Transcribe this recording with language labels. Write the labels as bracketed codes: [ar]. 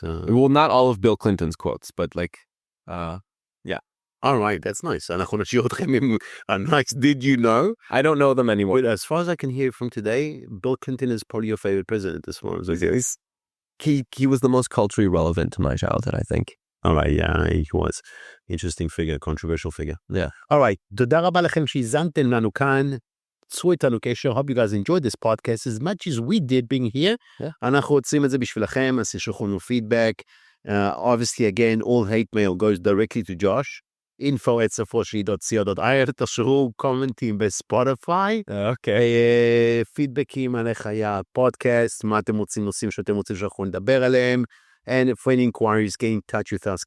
[en] Well, not all of Bill Clinton's quotes, but like, yeah. All right. That's nice. [he] אנחנו נשאיר אתכם עם [en] a nice did you know? I don't know them anymore. But as far as I can hear from today, Bill Clinton is probably your favorite president as far as I can. He was the most culturally relevant to my childhood, I think. All right, yeah, he was. Interesting figure, controversial figure. Yeah. [he] All right, תודה רבה לכם שהזנתם לנו כאן. צרו איתנו קשר. [en] Hope you guys enjoyed this podcast as much as we did being here. Yeah. [he] אנחנו רוצים את זה בשבילכם, אז תשלחו לנו feedback. [en] Obviously, again, all hate mail goes directly to Josh. info@safoshley.co.il. [he] תשאירו קומנטים בספוטיפיי. אוקיי. פידבקים על איך היה הפודקאסט, מה אתם רוצים, נושאים שאתם רוצים שאנחנו נדבר עליהם. [en] And for any inquiries, get in touch with us.